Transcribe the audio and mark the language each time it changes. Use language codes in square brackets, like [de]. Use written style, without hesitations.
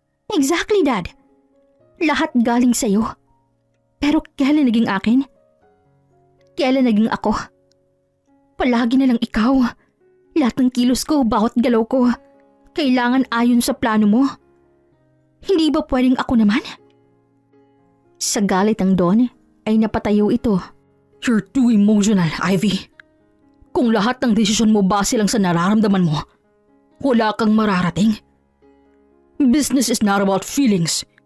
[tl] Exactly, Dad. Lahat galing sa'yo. Pero kailan naging akin? Kailan naging ako? Palagi na lang ikaw. Lahat ng kilos ko, bawat galaw ko, kailangan ayon sa plano mo. Hindi ba pwedeng ako naman? Sa galit ng Don, ay napatayo ito. [en] You're too emotional, Ivy. [tl] Kung lahat ng desisyon mo base lang sa nararamdaman mo, wala kang mararating. [en] Business is not about feelings.